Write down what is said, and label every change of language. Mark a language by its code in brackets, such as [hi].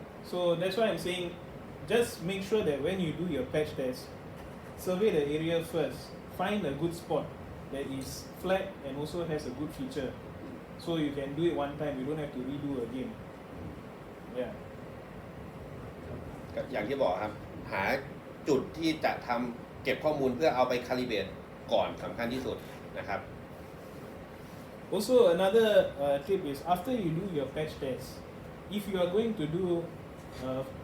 [en] So that's why I'm saying, just make sure that when you do your patch test, survey the area first. Find a good spot that is flat and also has a good feature. So you can do it one time, you don't have to redo again. Yeah. [th] ก็อย่างที่บอกครับหาจุดที่จะทำเก็บข้อมูลเพื่อเอาไปคาลิเบรตก่อนสำคัญที่สุดนะครับ [en] Also, another tip is after you do your patch test, if you are going to do uh,